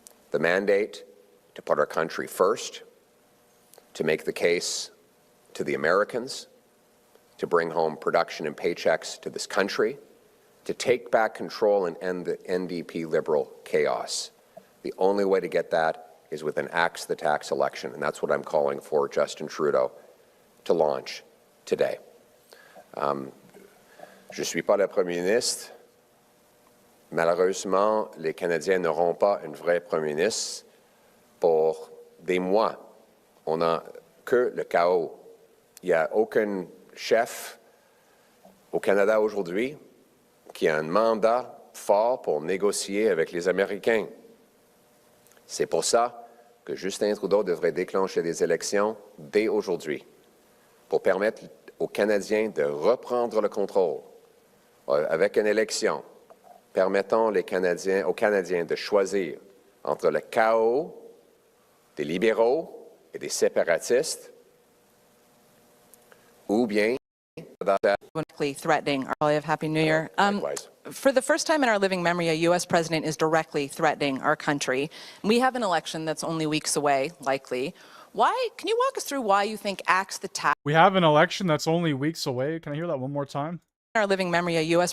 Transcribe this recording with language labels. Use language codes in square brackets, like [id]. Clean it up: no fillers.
[en] The mandate to put our country first, to make the case to the Americans, to bring home production and paychecks to this country, to take back control and end the NDP Liberal chaos. The only way to get that is with an axe the tax election, and that's what I'm calling for Justin Trudeau to launch today. [fr] Je suis pas le Premier ministre. Malheureusement, les Canadiens n'auront pas un vrai Premier ministre pour des mois. On n'a que le chaos. Il n'y a aucun chef au Canada aujourd'hui qui a un mandat fort pour négocier avec les Américains. C'est pour ça que Justin Trudeau devrait déclencher des élections dès aujourd'hui pour permettre aux Canadiens de reprendre le contrôle avec une élection permettant aux Canadiens de choisir entre le chaos des libéraux et des séparatistes ou bien [en] threatening our Happy New Year. For the first time in our living memory, a U.S. president is directly threatening our country. We have an election that's only weeks away, likely. Can you walk us through why you think axe the tax? We have an election that's only weeks away. Can I hear that one more time? In our living memory, a U.S.